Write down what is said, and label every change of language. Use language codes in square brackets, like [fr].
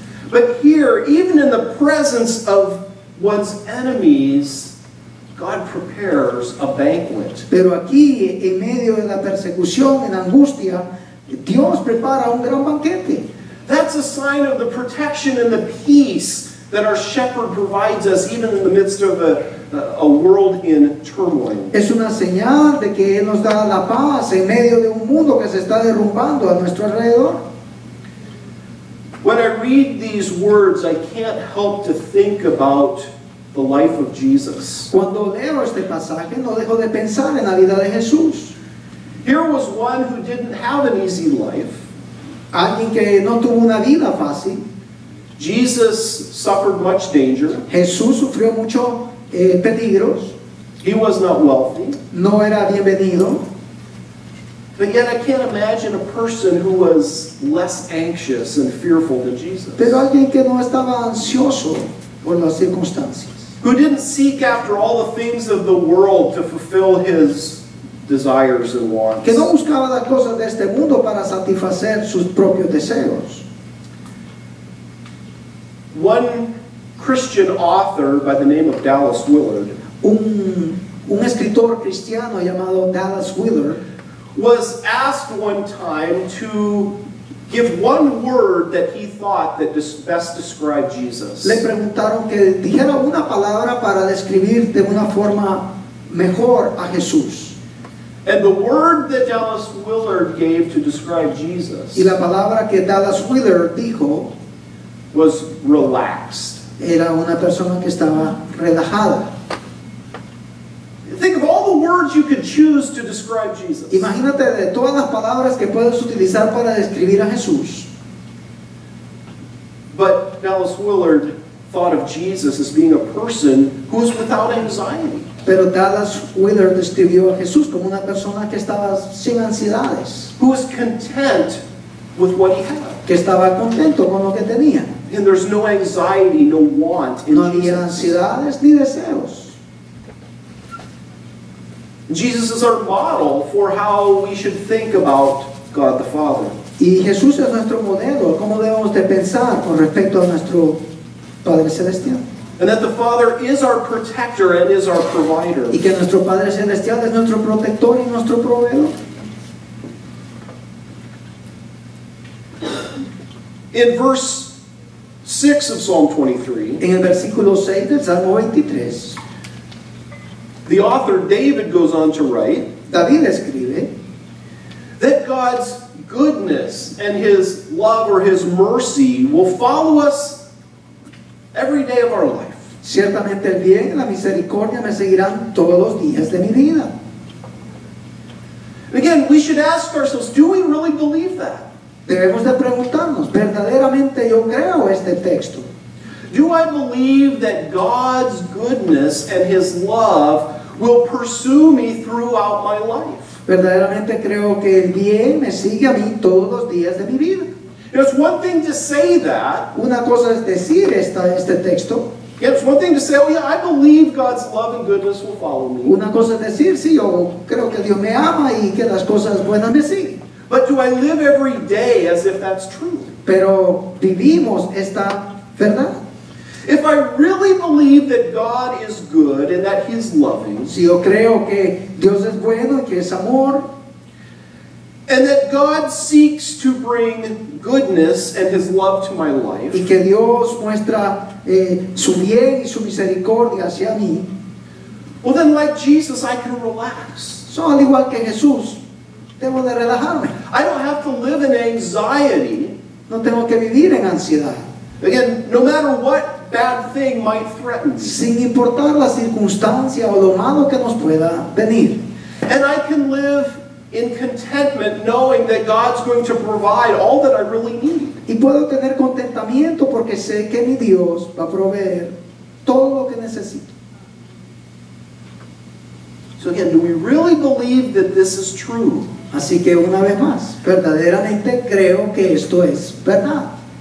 [en] But here, even in the presence of one's enemies, God prepares a banquet. [es] Pero aquí, en medio de la persecución, en la angustia, Dios prepara un gran banquete. [en] That's a sign of the protection and the peace that our shepherd provides us, even in the midst of a world in turmoil. [es] Es una señal de que Él nos da la paz en medio de un mundo que se está derrumbando a nuestro alrededor. [en] When I read these words, I can't help to think about the life of Jesus. [es] Cuando leo este pasaje, no dejo de pensar en la vida de Jesús. [en] Here was one who didn't have an easy life. [es] Alguien que no tuvo una vida fácil. [en] Jesus suffered much danger. [es] Jesús sufrió muchos peligros. [en] He was not wealthy. [es] No era bienvenido. [en] But yet I can't imagine a person who was less anxious and fearful than Jesus. [es] Pero alguien que no estaba ansioso por las circunstancias. [en] Who didn't seek after all the things of the world to fulfill his desires and wants. [es] Que no buscaba las cosas de este mundo para satisfacer sus propios deseos. [en] One Christian author by the name of Dallas Willard [es] Un escritor cristiano llamado Dallas Willard [en] was asked one time to give one word that he thought that best described Jesus. [es] le preguntaron que dijera una palabra para describir de una forma mejor a Jesús. [en] And the word that Dallas Willard gave to describe Jesus [es] Y la palabra que Dallas Willard dijo [en] was relaxed. [es] era una persona que estaba relajada. [en] Think of all the words you could choose to describe Jesus. [es] Imagínate de todas las palabras que puedes utilizar para describir a Jesús. [en] But Dallas Willard thought of Jesus as being a person who was without anxiety. [es] Pero Dallas Willard describió a Jesús como una persona que estaba sin ansiedades, [en] Who was content with what he had. [es] que estaba contento con lo que tenía. [en] And there's no anxiety, no want in [es] No había [en] Jesus. [es] ansiedades ni deseos. [en] Jesus is our model for how we should think about God the Father. [es] Y Jesús es nuestro modelo, cómo debemos de pensar con respecto a nuestro Padre Celestial. [en] And that the Father is our protector and is our provider. [es] Y que nuestro Padre Celestial es nuestro protector y nuestro proveedor. [en] In verse 6 of Psalm 23, [es] En el versículo 6 del Salmo 23, [en] the author David goes on to write, [es] David escribe [en] that God's goodness and His love or His mercy will follow us every day of our life. [es] ciertamente el bien y la misericordia me seguirán todos los días de mi vida. [en] Again, we should ask ourselves, do we really believe that? [es] Debemos de preguntarnos, ¿verdaderamente yo creo este texto? [en] Do I believe that God's goodness and His love will pursue me throughout my life? [es] Verdaderamente creo que el bien me sigue a mí todos los días de mi vida. [en] It's one thing to say that. [es] Una cosa es decir este texto. [en] It's one thing to say, oh yeah, I believe God's love and goodness will follow me. [es] Una cosa es decir, sí, yo creo que Dios me ama y que las cosas buenas me siguen. [en] But do I live every day as if that's true? [es] Pero vivimos esta verdad. [en] If I really believe that God is good and that He's loving, [es] Si yo creo que Dios es bueno y que es amor, [en] and that God seeks to bring goodness and His love to my life, [es] y que Dios muestra su bien y su misericordia hacia mí, [en] well then, like Jesus, I can relax. [es] so al igual que Jesús, debo de relajarme. [en] I don't have to live in anxiety. [es] No tengo que vivir en ansiedad, [en] Again, no matter what bad thing might threaten me. [es] sin importar la circunstancia o lo malo que nos pueda venir. [en] And I can live in contentment knowing that God's going to provide all that I really need. [es] Y puedo tener contentamiento porque sé que mi Dios va a proveer todo lo que necesito. [en] So again, do we really believe that this is true? [es] Así que una vez más, verdaderamente creo que esto es verdad.